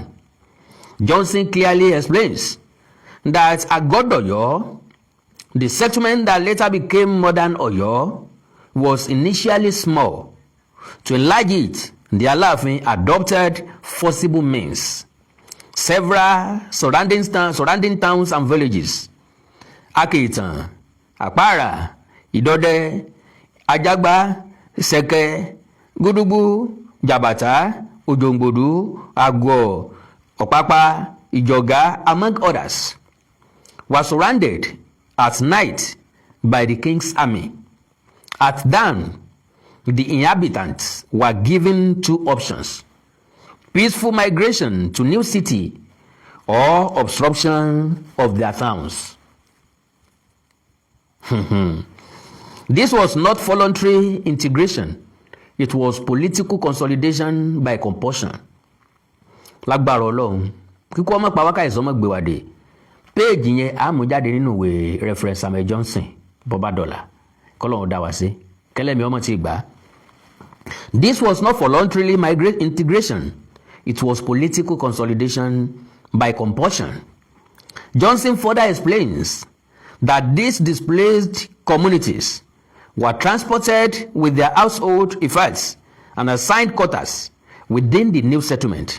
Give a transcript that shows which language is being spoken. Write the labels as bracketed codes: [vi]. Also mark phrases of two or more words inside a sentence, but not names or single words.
[en] Johnson clearly explains that Agodoyo, the settlement that later became modern Oyo, was initially small. To enlarge it, the Alaafin adopted forcible means. Several surrounding towns and villages, Akitan, Apara, Idode, Ajagba, Seke, Gudubu, Jabata, Ujongbodu, Agwo, Opapa, Ijoga, among others, were surrounded at night by the king's army. At dawn, the inhabitants were given two options: peaceful migration to new city or obstruction of their towns. This was not voluntary integration. It was political consolidation by compulsion. [yo] Lágbára Ọlọ́run, kíkọ́ ọmọ pàwákà ìsọmọ gbèwàdé. Péèjì yẹn àmújáde nínú ìwé Reverend Samuel Johnson, Bọ́bádọ́là. Kọ́lọ́run dá wa sí. Kẹ́lẹ́mi ọmọ ti gbà. [en] This was not voluntarily integration. It was political consolidation by compulsion. Johnson further explains that these displaced communities were transported with their household effects and assigned quarters within the new settlement.